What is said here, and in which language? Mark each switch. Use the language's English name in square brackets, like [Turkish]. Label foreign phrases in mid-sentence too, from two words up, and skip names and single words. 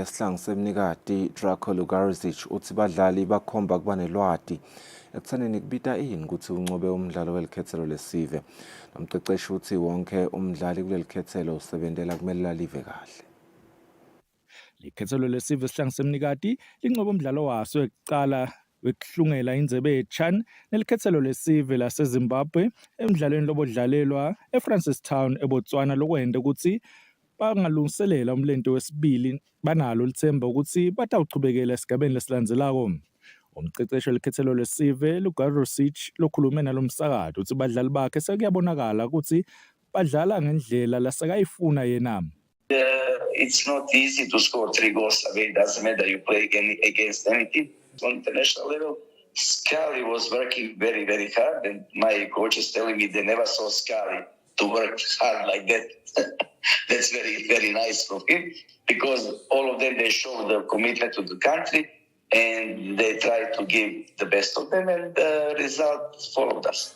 [Swati] esihlangu semnikati Draco Lugarisic uthi badlali bakhomba kuba nelwati ekuthaneni kubita ini ukuthi uncobe umdlalo welikhethelo lesive. Umceceshi uthi wonke umdlali kulelikhethelo usebentela kumele lalive kahle. Likhethelo lesive esihlangu semnikati lincobe umdlalo waso ekuqala wekuhlungela indzebe yeChan nelikhethelo lesive laseZimbabwe emidlalweni lobodlalelwa eFrancistown eBotswana lokwenda ukuthi bangalungiselela umlento wesibili banalo lithemba ukuthi batawuchubekela esigabeni lesilandzelako. Umceceshi welikhethelo lesive Lugarisic lokhulume nalomsakazo uthi badlali bakhe sekuyabonakala ukuthi badlala ngendlela lasekayifuna yena. [English] It's not easy to score 3 goals away. It doesn't matter you play against any team. On international level, Scali was working very, very hard, and my coach is telling me they never saw Scali to work hard like that. That's very, very nice from him, because all of them, they show the commitment to the country and they try to give the best of them, and the result followed us.